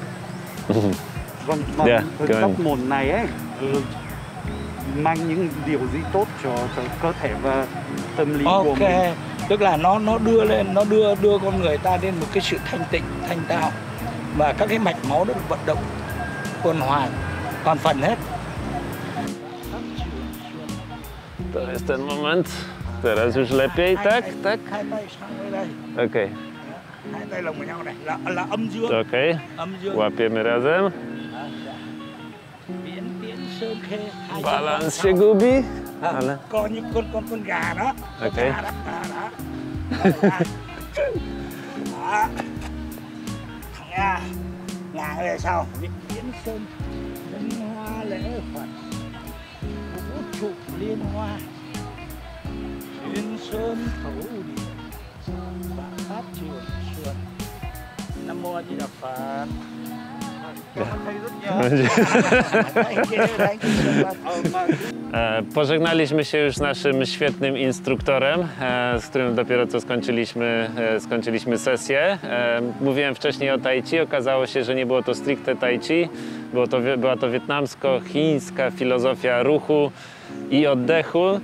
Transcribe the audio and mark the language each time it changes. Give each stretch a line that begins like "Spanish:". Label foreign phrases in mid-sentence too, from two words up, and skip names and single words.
Vietnamese: Vâng, mà tập môn này ấy mang những điều gì tốt cho cơ thể và tâm lý của mình? Ok, tức là nó đưa con người ta đến một cái sự thanh tịnh, thanh tao, và các cái mạch máu nó được vận động tuần hoàn toàn phần hết.
Polish: To jest ten moment. Teraz już lepiej, tak? Tak?
Vietnamese: Hai tay sang đây.
Polish: Okej.
Vietnamese: Hai tay lồng vào nhau này là âm dương.
Polish: Okej.
Vietnamese: Âm dương.
Polish: Łapiemy razem.
Vietnamese: Viễn tiễn sơn khê.
Polish: Balans się gubi, ale...
Vietnamese: Có những con gà đó. Ok. Gà đó. Đó. Thằng ngà về sau. Viễn sơn dâng hoa lễ Phật, vũ trụ liên hoa, xuyên sơn thấu địa, Vạn Pháp Trường Xuân. Nam Mô A Di Đà Phật.
Polish: Pożegnaliśmy się już z naszym świetnym instruktorem, z którym dopiero co skończyliśmy sesję. Mówiłem wcześniej o tai chi, okazało się, że nie było to stricte tai chi, była to wietnamsko-chińska filozofia ruchu i oddechu.